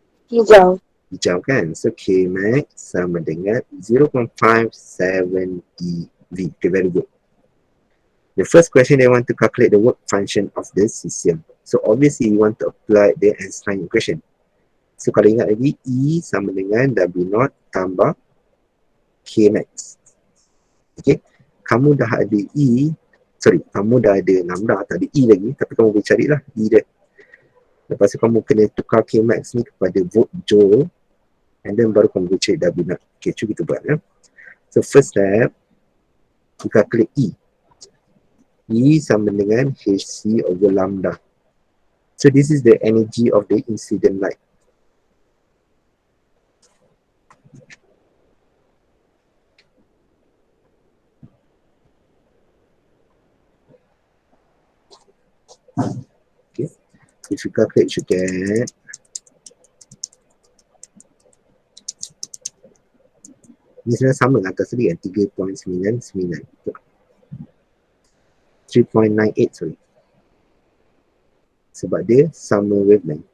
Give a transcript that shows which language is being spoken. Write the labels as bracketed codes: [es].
[ms] hijau. Hijau kan? So Kmax sama dengan 0.57 eV. [en] Okay, very good. The first question they want to calculate the work function of the cesium. So obviously you want to apply the Einstein equation. [ms] So kalau ingat lagi, E sama dengan W0 tambah Kmax. Okay, kamu dah ada kamu dah ada lambda, tak ada E lagi, tapi kamu boleh carilah E dia. Lepas tu kamu kena tukar Kmax ni kepada volt joule, [en] and then [ms] baru kamu boleh cari W0. [en] Okay, [ms] cuba kita buat ya. So first step, kita klik E. E sama dengan Hc over lambda. [en] So this is the energy of the incident light. Okay, if you calculate, you get [ms] ni sebenarnya sama dengan atas tadi kan, 3.99 3.98 [en] sorry, [ms] sebab dia sama wavelength.